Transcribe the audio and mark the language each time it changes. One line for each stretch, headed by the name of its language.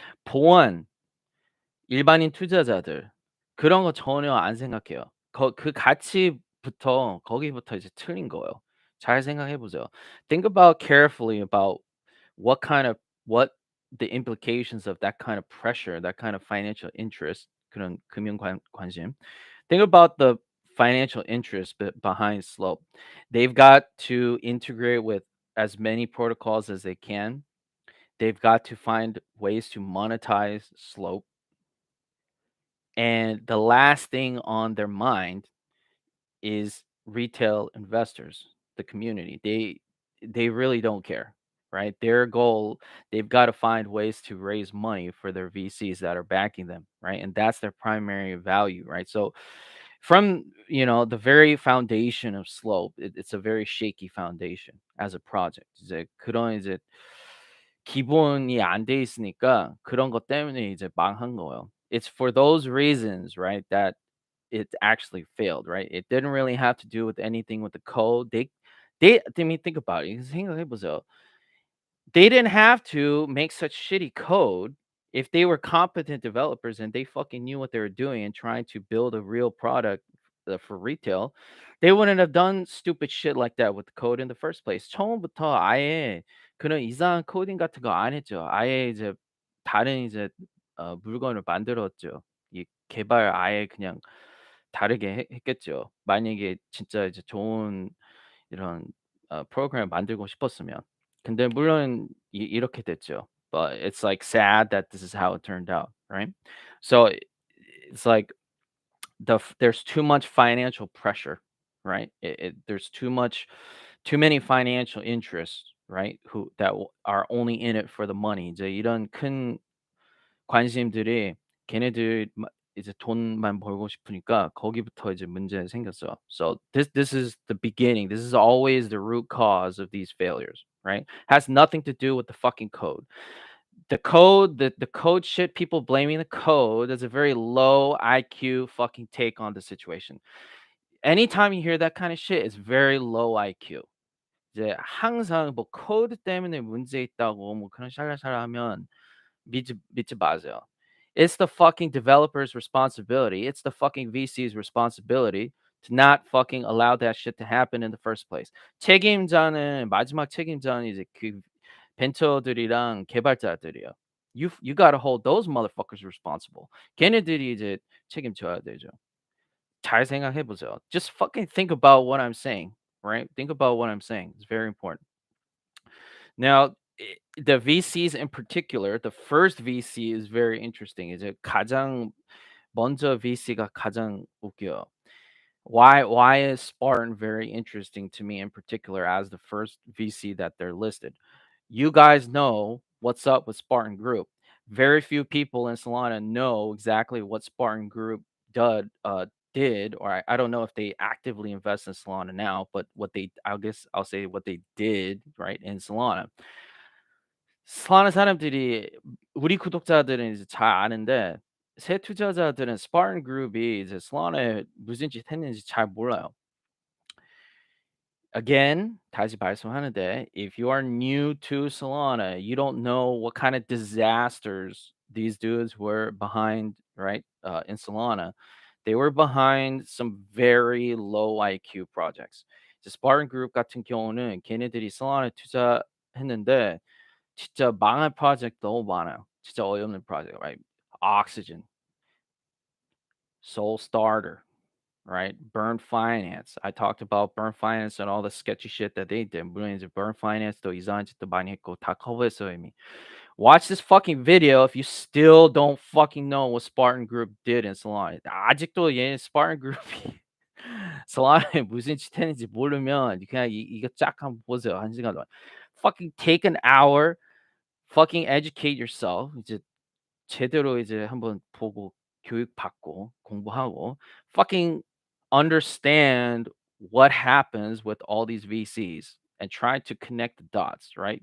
Korean: 보안, 일반인 투자자들 그런 거 전혀 안 생각해요. 그 가치부터 거기부터 이제 틀린 거예요. 잘 생각해 보세요.
English: Think about carefully about what kind of what the implications of that kind of pressure, that kind of financial interest,
Korean: 그런 금융 관심.
English: Think about the financial interest behind Slope. They've got to integrate with as many protocols as they can. They've got to find ways to monetize Slope. And the last thing on their mind is retail investors, the community. They really don't care, right? Their goal, they've got to find ways to raise money for their VCs that are backing them, right? And that's their primary value, right? So from the very foundation of Slope, it's a very shaky foundation as a project.
Korean: 이제 그런 이제 기본이 안 돼 있으니까 그런 것 때문에 이제 망한 거예요.
English: It's for those reasons, right, that it actually failed, right? It didn't really have to do with anything with the code. I mean, think about it.
Korean: 생각해 보세요.
English: They didn't have to make such shitty code if they were competent developers and they fucking knew what they were doing and trying to build a real product for retail, they wouldn't have done stupid shit like that with the code in the first place.
Korean: 처음부터 아예 그런 이상한 코딩 같은 거 안 했죠. 아예 이제 다른 이제 물건을 만들었죠. 이 개발 아예 그냥 다르게 했겠죠. 만약에 진짜 이제 좋은 이런 프로그램을 만들고 싶었으면. 근데 물론 이렇게 됐죠.
English: But it's like sad that this is how it turned out, right? So it's like there's too much financial pressure, right? There's too many financial interests, right? Who are only in it for the money.
Korean: 이제 이런 큰 관심들이 걔네들 이제 돈만 벌고 싶으니까 거기부터 이제 문제 생겼어.
English: So this is the beginning. This is always the root cause of these failures, right? Has nothing to do with the fucking code. The code shit, people blaming the code is a very low IQ fucking take on the situation. Anytime you hear that kind of shit, it's very low IQ.
Korean: 이제 항상 뭐 코드 때문에 문제 있다고 뭐 그런 샤라샤라하면 믿지 마세요.
English: It's the fucking developer's responsibility. It's the fucking VC's responsibility to not fucking allow that shit to happen in the first place.
Korean: 책임자는 마지막 책임자는 이제 그 벤처들이랑 개발자들이에요.
English: You gotta hold those motherfuckers responsible.
Korean: 걔네들이 이제 책임져야 되죠. 잘 생각해 보세요.
English: Just fucking think about what I'm saying, right? Think about what I'm saying. It's very important. Now, the VCs in particular, the first VC is very interesting.
Korean: 이제 가장 먼저 VC가 가장 웃겨요.
English: Why is Spartan very interesting to me in particular as the first VC that they're listed? You guys know what's up with Spartan Group. Very few people in Solana know exactly what Spartan Group did, or I don't know if they actively invest in Solana now, but I guess I'll say what they did, right, in Solana.
Korean: solana 사람들이 우리 구독자들은 이제 잘 아는데 새 투자자들은 스파른 그룹이 이제 솔라나에 무슨 짓 했는지 잘 몰라요.
English: Again,
Korean: 다시 말씀하는데
English: if you are new to Solana, you don't know what kind of disasters these dudes were behind, right? In Solana, they were behind some very low IQ projects.
Korean: 이제 Spartan Group 같은 경우는 걔네들이 Solana 투자했는데 진짜 망할 프로젝트 너무 많아요. 진짜 어이없는 프로젝트,
English: right? Oxygen, Soul Starter, right? Burn Finance. I talked about Burn Finance and all the sketchy shit that they did.
Korean: 물론 이제 Burn Finance도 이상한 짓도 많이 했고 다 커버했어요 이미.
English: Watch this fucking video if you still don't fucking know what Spartan Group did in Solana.
Korean: 아직도 얘 Spartan Group이 Solana에 무슨 짓 했는지 모르면 그냥 이거 쫙 한번 보세요. 한 시간 동안.
English: Fucking take an hour, fucking educate yourself.
Korean: 이제 제대로 이제 한번 보고 교육받고 공부하고
English: fucking understand what happens with all these VCs and try to connect the dots, right?